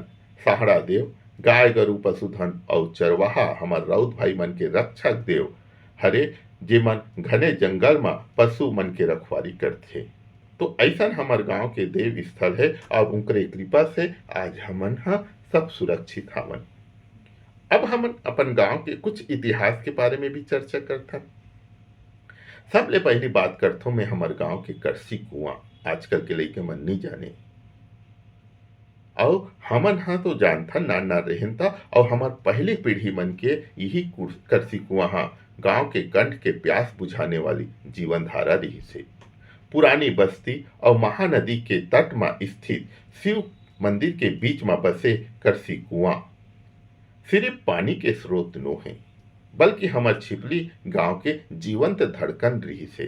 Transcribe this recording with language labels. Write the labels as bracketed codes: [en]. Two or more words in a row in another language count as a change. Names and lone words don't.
[hne] सहाड़ा देव गाय गरु पशुधन और चरवाहा हमार राउत भाई मन के रक्षक देव हरे जेमन घने जंगल में पशु मन के रखवाली करथे। तो ऐसा हमार गांव के देव स्थल है और उनके कृपा से आज हमन सब सुरक्षित हवन। अब हमन अपन गांव के कुछ इतिहास के बारे में भी चर्चा करथन। सबले पहली बात करथो मैं हमार गांव के करसी कुआं। आजकल के लइके मन नहीं जाने और हमन तो जानथन ना रहन था और हमार पहली पीढ़ी मन के यही करसी कुआं गांव के कंठ के प्यास बुझाने वाली जीवन धारा रही से। पुरानी बस्ती और महानदी के तट में स्थित शिव मंदिर के बीच में बसे करसी कुआं सिर्फ पानी के स्रोत नो है बल्कि हमार छिपली गांव के जीवंत धड़कन रही से।